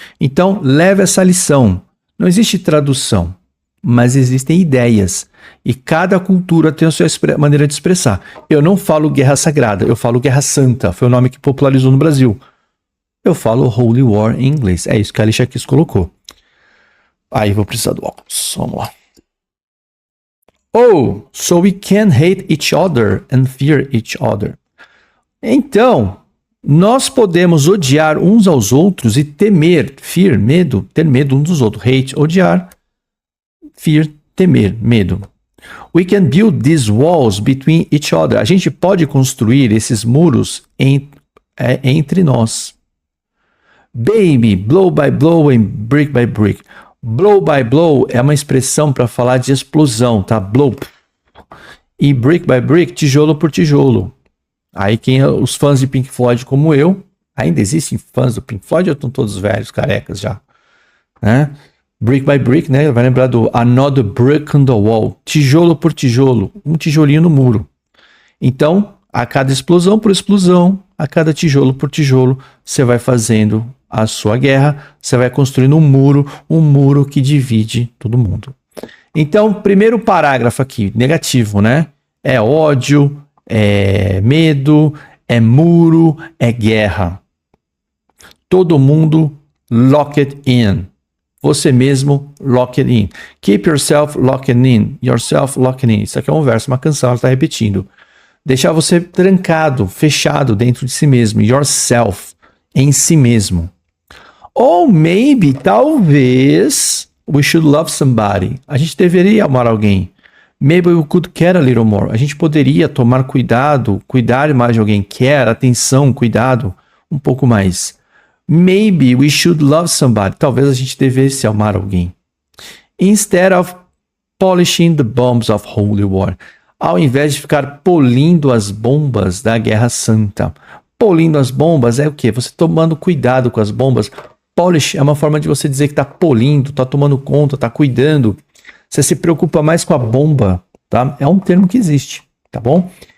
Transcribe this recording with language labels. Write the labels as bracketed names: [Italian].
[Portuguese] Então, leve essa lição. Não existe tradução, mas existem ideias. E cada cultura tem a sua maneira de expressar. Eu não falo guerra sagrada, eu falo guerra santa. Foi o nome que popularizou no Brasil. Eu falo Holy War em inglês. É isso que a Alicia Keys colocou. Aí vou precisar do óculos. Vamos lá. [English] Oh, so we can hate each other and fear each other. [Portuguese] Então, nós podemos odiar uns aos outros e temer, fear, medo, ter medo uns dos outros. Hate, odiar, fear, temer, medo. [English] We can build these walls between each other. [Portuguese] A gente pode construir esses muros entre nós. [English] Baby, blow by blow and brick by brick. Blow by blow [Portuguese] é uma expressão para falar de explosão, tá? Blow. E brick by brick, tijolo por tijolo. Aí os fãs de Pink Floyd como eu, ainda existem fãs do Pink Floyd ou estão todos velhos, carecas já? Né? [English] Brick by brick, [Portuguese] né? Vai lembrar do Another Brick on the Wall. Tijolo por tijolo, um tijolinho no muro. Então, a cada explosão por explosão, a cada tijolo por tijolo, você vai fazendo a sua guerra, você vai construindo um muro que divide todo mundo. Então, primeiro parágrafo aqui, negativo, né? É ódio, é medo, é muro, é guerra. Todo mundo [English] lock it in. [Portuguese] Você mesmo lock it in. [English] Keep yourself locked in. Yourself locked in. [Portuguese] Isso aqui é um verso, uma canção, ela está repetindo. Deixar você trancado, fechado dentro de si mesmo. Yourself, em si mesmo. [English] Ou maybe, [Portuguese] talvez, [English] we should love somebody. [Portuguese] A gente deveria amar alguém. [English] Maybe we could care a little more. [Portuguese] A gente poderia tomar cuidado, cuidar mais de alguém. Care, atenção, cuidado, um pouco mais. [English] Maybe we should love somebody. [Portuguese] Talvez a gente devesse amar alguém. [English] Instead of polishing the bombs of holy war. [Portuguese] Ao invés de ficar polindo as bombas da Guerra Santa. Polindo as bombas é o quê? Você tomando cuidado com as bombas. polish é uma forma de você dizer que tá polindo, tá tomando conta, tá cuidando. Você se preocupa mais com a bomba, tá? É um termo que existe, tá bom?